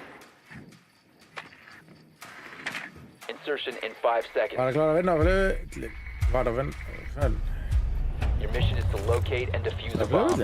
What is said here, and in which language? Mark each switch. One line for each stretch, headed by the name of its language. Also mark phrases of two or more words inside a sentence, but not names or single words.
English: Insertion in 5 seconds.
Icelandic: Bara klara að vinna, var að vinna.
English: Your mission is to locate and defuse a bomb.